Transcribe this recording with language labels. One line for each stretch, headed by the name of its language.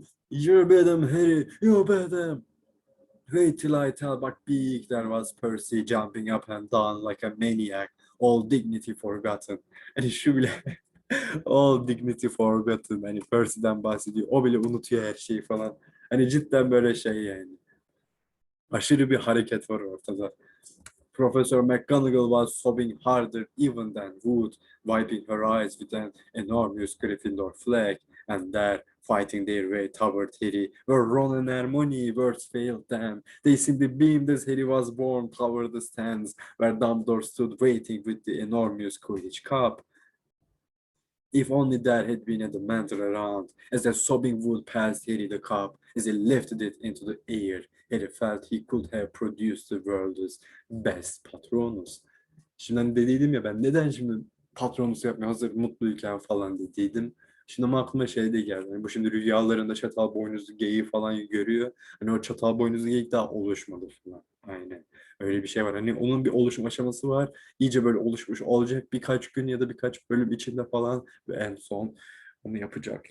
English: You bet him, Harry, you bet him. Wait till I tell Buckbeak, there was Percy jumping up and down like a maniac, all dignity forgotten.
Turkish: Hani şu bile
English: All dignity forgotten.
Turkish: Hani Percy'den bahsediyor. O bile unutuyor her şeyi falan. Hani cidden böyle şey yani. Aşırı bir hareket var ortada.
English: Professor McGonagall was sobbing harder even than wood, wiping her eyes with an enormous Gryffindor flag, and there, fighting their way toward Harry, were Ron and Hermione. Words failed them. They simply beamed as Harry was borne toward the stands, where Dumbledore stood waiting with the enormous Quidditch cup. If only there had been a Dementor around, as the sobbing wood passed Harry the cup, as he lifted it into the air, Harry felt he could have produced the world's best Patronus.
Turkish: Şimdi hani dediydim ya ben neden şimdi Patronus yapmaya hazır mutluyken falan dediydim. Şimdi ama aklıma şey de geldi. Yani bu şimdi rüyalarında çatal boynuzlu geyiği falan görüyor. Hani o çatal boynuzlu geyik daha oluşmadı falan. Aynen. Öyle bir şey var. Hani onun bir oluşum aşaması var. İyice böyle oluşmuş olacak birkaç gün ya da birkaç bölüm içinde falan ve en son onu yapacak.